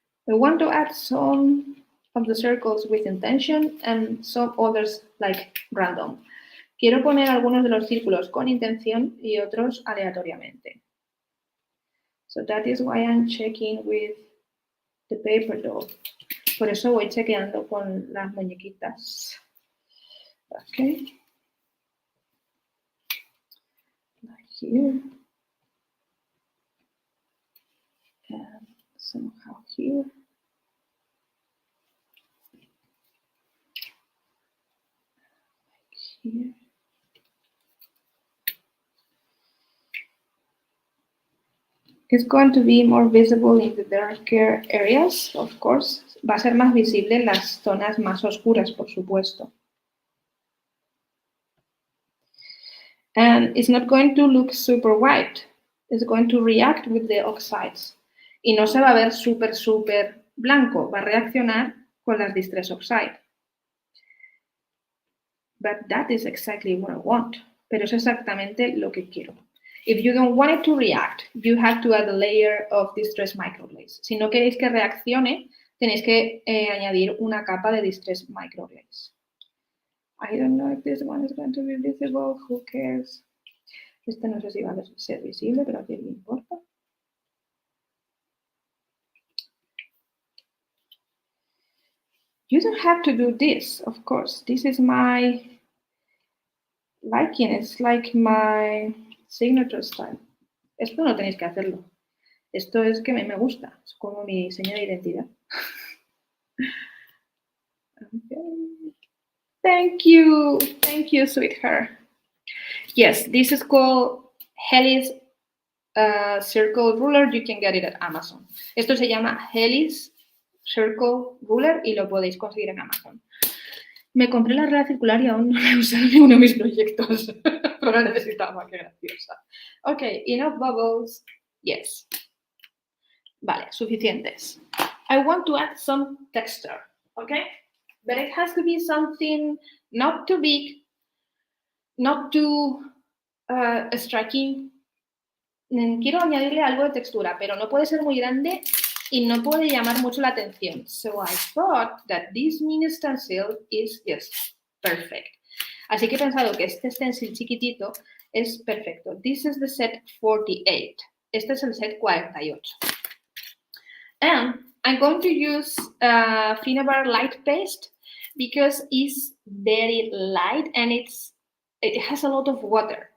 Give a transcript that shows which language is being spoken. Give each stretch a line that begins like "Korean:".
English: I want to add some of the circles with intention and some others like random.
Spanish: Quiero poner algunos de los círculos con intención y otros aleatoriamente.
English: So that is why I'm checking with the paper doll.
Spanish: Por eso voy chequeando con las muñequitas.
English: Okay. Like here. And somehow here. Here. It's going to be more visible in the darker areas, of course.
Spanish: Va a ser más visible en las zonas más oscuras, por supuesto.
English: And it's not going to look super white. It's going to react with the oxides.
Spanish: Y no se va a ver súper blanco. Va a reaccionar con las Distress Oxide.
English: But that is exactly what I want.
Spanish: Pero es exactamente lo que quiero.
English: If you don't want it to react, you have to add a layer of Distress Microglaze.
Spanish: Si no queréis que reaccione, tenéis que añadir una capa de Distress Microglaze.
English: I don't know if this one is going to be visible. Who cares?
Spanish: Este no sé si va a ser visible, pero a quién le importa.
English: You don't have to do this, of course. This is my liking. It's like my signature style.
Spanish: Esto no tenéis que hacerlo. Esto es que me gusta. Es como mi seña de identidad.
English: Okay. Thank you, sweetheart. Yes, this is called Hellis Circle Ruler. You can get it at Amazon.
Spanish: Esto se llama Hellis Circle Ruler y lo podéis conseguir en Amazon. Me compré la regla circular y aún no la he usado en ninguno de mis proyectos, pero la necesitaba, qué graciosa.
English: Ok, enough bubbles. Yes.
Spanish: Vale, suficientes.
English: I want to add some texture, okay? But it has to be something not too big, not too striking.
Spanish: Quiero añadirle algo de textura, pero no puede ser muy grande y no puede llamar mucho la atención.
English: So I thought that this mini stencil is just perfect.
Spanish: Así que he pensado que este stencil chiquitito es perfecto.
English: This is the set 48.
Spanish: Este es el set 48.
English: And I'm going to use Finnabair light paste because it's very light and it has a lot of water.